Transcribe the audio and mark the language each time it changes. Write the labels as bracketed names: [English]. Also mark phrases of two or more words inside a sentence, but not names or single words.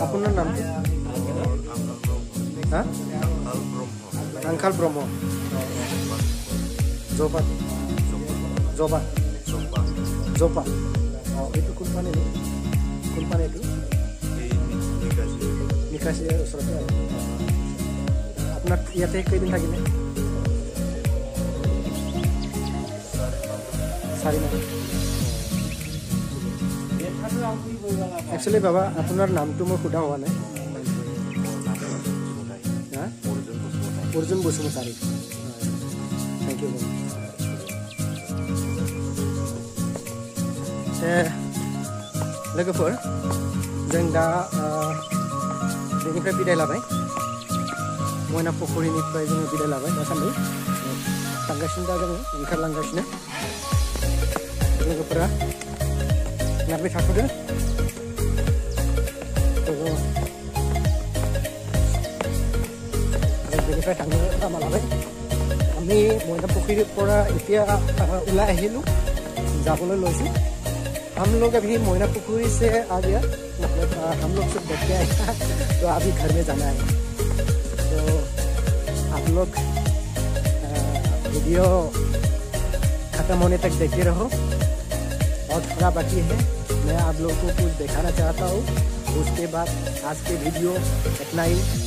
[Assamese] আপোনাৰ নাম হা আংকাল ব্ৰহ্ম জোপা জোপা জোপা এইটো কোনপানী এইটো নিকাশী ওচৰতে আপোনাৰ ইয়াতে কেইদিন থাকিলে 4 মাহ একচুৱেলি বাবা আপোনাৰ নামটো মই সোধা হোৱা নাই [Bodo] অৰ্জুন বসুমতাৰী [English] thank you [Bodo] लोगोफोर जों दा बेनिफ्राय बिदाय लाबाय मयना फुखुरिनिफ्राय जोङो बिदाय लाबाय दासान्दि थांगासिनो दा जोङो ओंखारलांगासिनो लोगोफोरा नारबाय थाथ'दो बेनिफ्राय थांनो लामा लाबाय [Assamese] আমি ময়না পুখুৰীৰ পৰা এতিয়া ওলাই আহিলোঁ যাবলৈ লৈছোঁ [Hindi] हम लोग अभी मोइना पुखुरी से आ गया मतलब हम लोग सब देख के आए तो अभी घर में जाना है तो आप लोग वीडियो ख़त्म होने तक देखते रहो और थोड़ा बाकी है मैं आप लोगों को कुछ दिखाना चाहता हूँ उसके बाद आज के वीडियो इतना ही